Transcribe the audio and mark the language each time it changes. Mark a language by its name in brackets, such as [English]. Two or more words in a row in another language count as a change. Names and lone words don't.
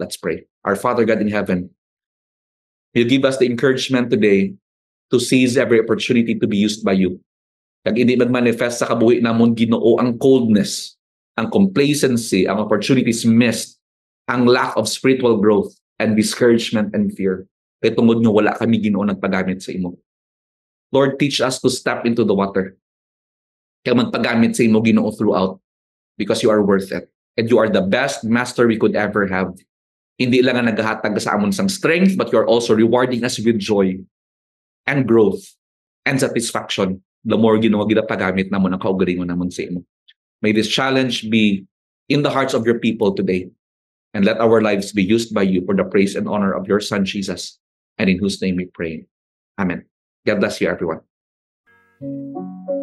[English] Let's pray. Our Father God in heaven, You give us the encouragement today to seize every opportunity to be used by You. [Hiligaynon] Kag hindi mag-manifest sa kabuhi namon Ginoo ang coldness, ang complacency, ang [English] opportunities missed, [Hiligaynon] ang [English] lack of spiritual growth and discouragement and fear. [Hiligaynon] Kaya tungod nga wala kami Ginoo nagpagamit sa Imo. [English] Lord, teach us to step into the water. [Hiligaynon] Kaya magpagamit sa Imo Ginoo [English] throughout because You are worth it. And You are the best master we could ever have. [Hiligaynon] Hindi lang nga naghahatag sa amon sang [English] strength, but You are also rewarding us with joy and growth and satisfaction. The more [Hiligaynon] Ginoo ginapagamit namon ang kaugalingon namon sa Imo. [English] May this challenge be in the hearts of Your people today. And let our lives be used by You for the praise and honor of Your Son, Jesus. And in whose name we pray. Amen. God bless you, everyone.